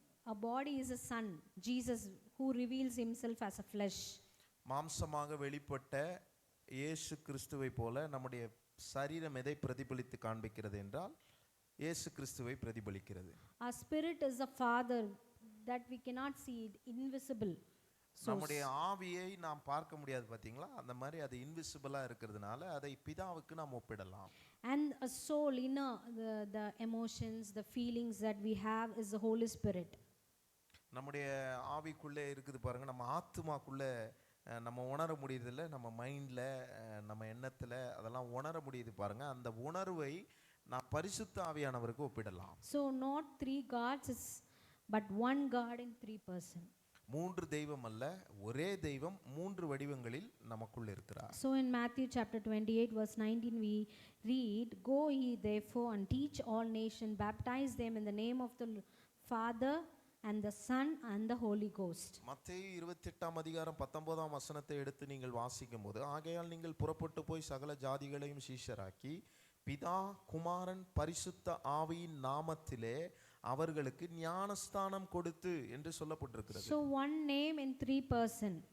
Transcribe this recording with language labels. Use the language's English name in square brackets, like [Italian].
[English] Our body is a son, Jesus, who reveals himself as a flesh. [Tamil] மாம்சமாக வெளிப்பட்ட இயேசு கிறிஸ்துவை போல நம்முடைய சரீரம் எதை பிரதிபலித்து காண்பிக்கிறது என்றால் இயேசு கிறிஸ்துவை பிரதிபலிக்கிறது. [English] Our spirit is a father that we cannot see, it invisible. [Tamil] நம்முடைய ஆவியை நாம் பார்க்க முடியாது, பாத்தீங்களா? அந்த மாதிரி அது இன்விசிபிளா இருக்கிறதுனால அதை பிதாவுக்கு நாம் ஒப்பிடலாம். [English] And a soul, inner, the emotions, the feelings that we have is the Holy Spirit. [Tamil] நம்முடைய ஆவிக்குள்ளே இருக்குது பாருங்க, நம்ம ஆத்மாக்குள்ள நம்ம உணர முடியுதுல்ல, நம்ம மைண்ட்ல, நம்ம எண்ணத்துல அதெல்லாம் உணர முடியுது பாருங்க. அந்த உணர்வை நான் பரிசுத்த ஆவியானவருக்கு ஒப்பிடலாம். [English] So not three gods, but one God in three person. [Tamil] மூன்று தெய்வம் அல்ல, ஒரே தெய்வம் மூன்று வடிவங்களில் நமக்குள் இருக்கிறார். [English] So in Matthew chapter 28 verse 19 we read, "Go ye therefore and teach all nations, baptize them in the name of the Father and the Son and the Holy Ghost." [Tamil] மத்தேயு 28ஆம் அதிகாரம் 19ஆம் வசனத்தை எடுத்து நீங்கள் வாசிக்கும்போது, ஆகையால் நீங்கள் புறப்பட்டு போய் சகல ஜாதிகளையும் சீஷராக்கி பிதா குமாரன் பரிசுத்த ஆவியின் நாமத்திலே அவர்களுக்கு ஞானஸ்தானம் கொடுத்து என்று சொல்லப்பட்டிருக்கிறது. [English] So one name in three person.